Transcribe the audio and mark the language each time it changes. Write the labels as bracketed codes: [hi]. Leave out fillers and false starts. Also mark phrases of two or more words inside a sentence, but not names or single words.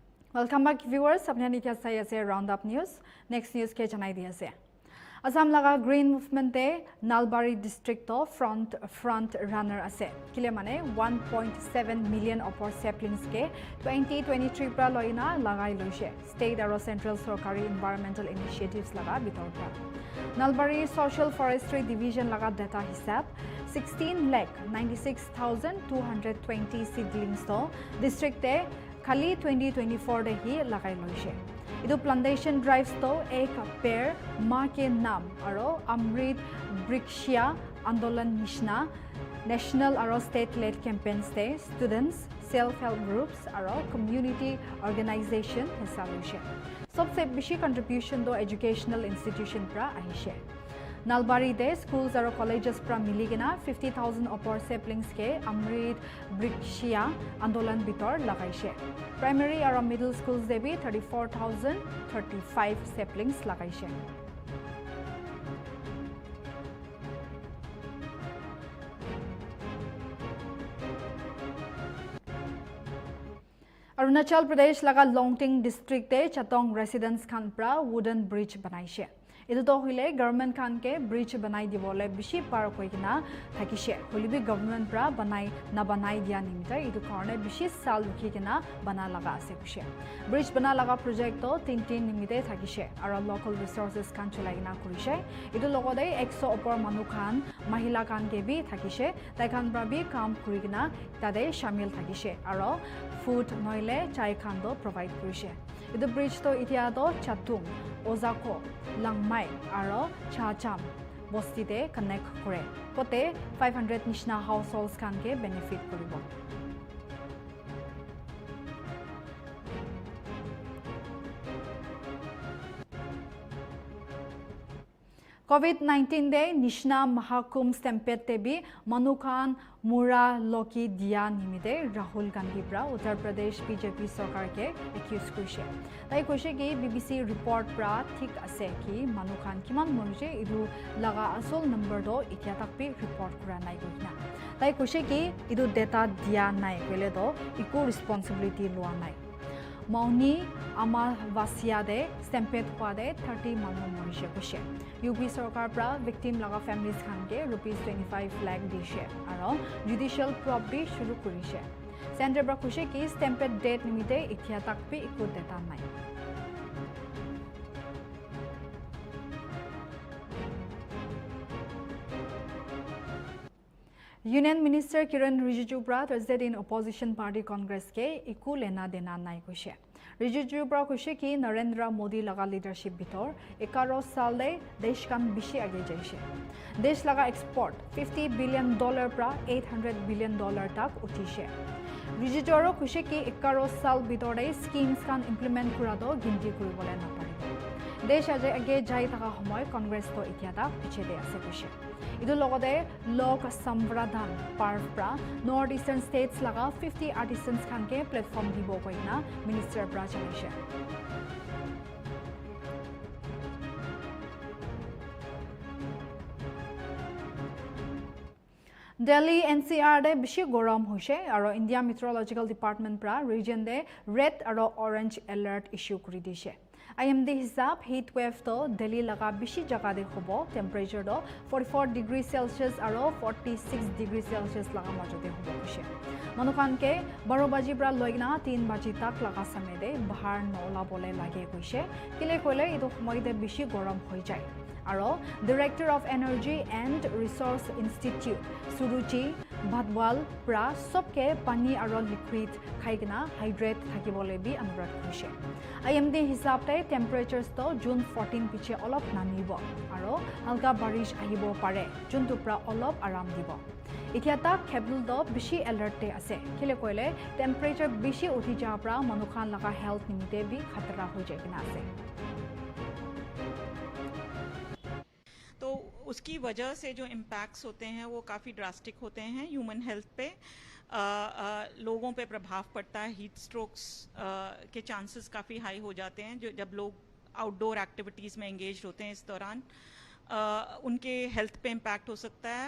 [en] Welcome back viewers. [nag] Apni nikia sai ase roundup news. Next news ke janai di ase. Assam laga [en] Green Movement [nag] te Nalbari district to [en] front runner [nag] ase. Kile mane 1.7 million opor saplings ke 2023 pra loina lagai loise. State aro Central Sorkari [en] Environmental Initiatives [nag] laga bitor pra. Nalbari Social Forestry Division laga data hisab 16,96,220 seedlings to district te khali 2024 de hi lagai loise. इदु [en] plantation drives [nag] to एक पेड़ माँ के नाम अरो अमृत वृक्षिया आंदोलन निशना national अरो [en] state led campaigns [nag] te [en] students self help groups [nag] अरो [en] community organization [nag] हिस्सा लुशे सबसे बेसी contribution तो [en] educational institution [nag] pra आहिशे Nalbari de schools aro colleges pra miligena 50,000 opor saplings ke Amrit Brikshia Andolan bitor lagaishe. Primary aro middle schools de bhi 34,035 saplings lagaishe. Arunachal Pradesh laga Longting district de Chatong residents khan pra wooden bridge banaishe. इदु तो होइले गवर्नमेंट खान के ब्रिज बनाई दिबोले बिशी पार कोइना थाकिसे होलिबि गवर्नमेंट प्रा बनाई ना बनाई दिया निमित्त इदु कारणे बिशी साल रुखिना बना लगा आसे कुसे ब्रिज बना लगा प्रोजेक्ट तो 3 निमित्ते थाकिसे आरो [en] local resources [nag] खान चलाइना कुरिसे इदु लगदे 100 अपर मानु खान महिला खान के भी थाकिसे ताइ खान प्रा भी काम कुरिना तादे शामिल थाकिसे आरो फूड नइले चाय खान दो प्रोवाइड कुरिसे इदु ब्रिज तो इतिया तो चातुम ओजाको langmai aro chacham bosti te connect kore kote 500 nishna households kan ke benefit koribo COVID-19 de nishna mahakum stampede te bi manukan mura loki dia nimide Rahul Gandhi pra Uttar Pradesh BJP sarkar ke accuse kurise tai koise ki BBC report pra thik ase ki manukan kiman morje idu laga asol number do itya tak bi report kura nai goina tai koise ki idu data dia nai kole do iku responsibility loa nai Mauni Amavasya de stampede hua de 30 manu morise kuise UP sarkar pra victim laga families khan ke ₹25 lakh dishe aro [en] judicial probe [nag] bi shuru kurise center pra kuise ki stampede date nimite ithia tak bi iku data nai [en] Union Minister [nag] Kiran Rijiju pra Thursday in [en] opposition party [nag] Congress ke iku lena dena nai kuise Rijiju pra kuise ki Narendra Modi laga leadership bitor 11 sal de desh kan bishi age jaise desh laga export $50 billion pra $800 billion tak utise Rijiju ro kuise ki 11 sal bitor de schemes kan implement kura do ginti kuribole na paribo desh age jai taka homoy Congress to ityata piche de ase kuise इदु लगदे लोक संवर्धन पार्व प्रा [en] North Eastern States [nag] लगा 50 आर्टिसंस खान के प्लेटफॉर्म दिबो कोइना मिनिस्टर प्रा चलाइसे Delhi NCR de bishi gorom hoise aro India Meteorological Department pra region de red aro orange alert issue kuri dise IMD hisab [en] heat wave [nag] to Delhi laga bishi jaga de hobo temperature do 44 degrees Celsius aro 46 degrees Celsius laga majode hobo kuse manukan ke 12 baji pra loigna 3 baji tak laga samay de bahar nola bole lage kuise kile kole idu homoy de bishi gorom hoi jay aro Director of Energy and Resource Institute Suruchi Bhadwal pra sobke pani aro liquid khaigna hydrate thakibole bi anurod kurise IMD hisab te temperatures to June 14 piche olop namibo aro halka barish ahibo pare juntu pra olop aram dibo इथिया तक खेबुल दो बिशी अलर्ट ते आसे किले कोइले टेम्परेचर बिशी उठी जा pra मनुखान लगा हेल्थ निमिते भी खतरा हो जाएगा आसे [hi] तो उसकी वजह से जो इम्पैक्ट्स होते हैं वो काफ़ी ड्रास्टिक होते हैं [en] human health [hi] पे लोगों पे प्रभाव पड़ता है [en] heat strokes [hi] के चांसेस काफ़ी हाई हो जाते हैं जो जब लोग [en] outdoor activities [hi] में एंगेज होते हैं इस दौरान उनके हेल्थ पे इम्पैक्ट हो सकता है।